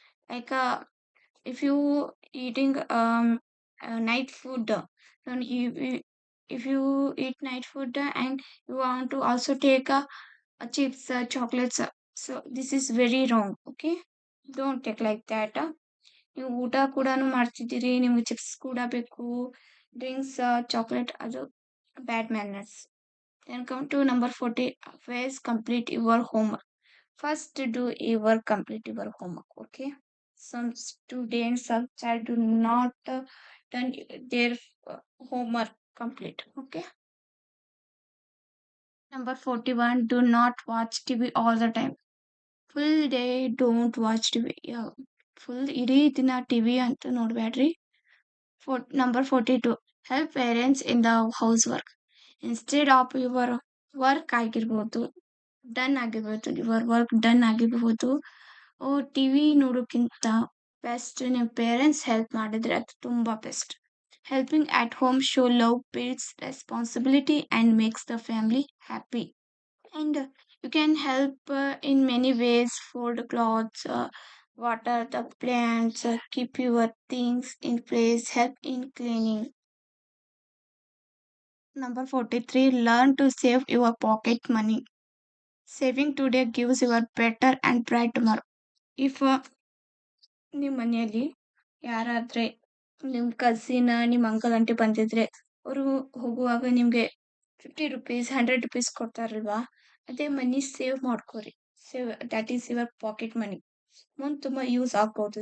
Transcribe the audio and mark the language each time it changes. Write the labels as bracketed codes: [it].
[en] Like if you eating night food, then if you eat night food and you want to also take chips, chocolates, so this is very wrong, okay? Don't take like that. [kn] ನೀವು ಊಟ ಕೂಡ ಮಾಡ್ತಿದ್ದೀರಿ ನಿಮ್ಗೆ chips ಕೂಡ ಬೇಕು drinks chocolate ಅದು bad manners. [en] then come to number 40. Always complete your homework. First do your complete your homework, okay? Some students or child do not done their uh, homework complete, okay? Number 41. Do not watch TV all the time. Full day don't watch TV. Yeah. [kn] Full ಇಡೀ ದಿನ TV ಅಂತ ನೋಡ್ಬೇಡ್ರಿ. [en] Number 42. Help parents in the housework. Instead of your work [kn] ಆಗಿರ್ಬೋದು done ಆಗಿರ್ಬೋದು your work done ಆಗಿರ್ಬೋದು TV ನೋಡೋಕ್ಕಿಂತ best ನಿಮ್ಮ parents help ಮಾಡಿದ್ರೆ ಅದು ತುಂಬ best. [en] Helping at home show love builds responsibility and makes the family happy. And you can help in many ways: fold clothes, water the plants, keep your things in place, help in cleaning. Number 43. Learn to save your pocket money. Saving today gives you a better and bright tomorrow. [kn] If ನಿಮ್ಮ ಮನೆಯಲ್ಲಿ ಯಾರಾದರೆ ನಿಮ್ಮ cousin ನಿಮ್ಮ uncle aunty ಬಂದಿದ್ರೆ ಅವರು ಹೋಗುವಾಗ ನಿಮಗೆ 50 rupees 100 rupees ಕೊಡ್ತಾರಲ್ವಾ, ಅದೇ ಮನಿ save ಮಾಡ್ಕೋರಿ. [en] Save that is your pocket money. [kn] ಮುಂದೆ ತುಂಬ ಯೂಸ್ ಆಗ್ಬೋದು.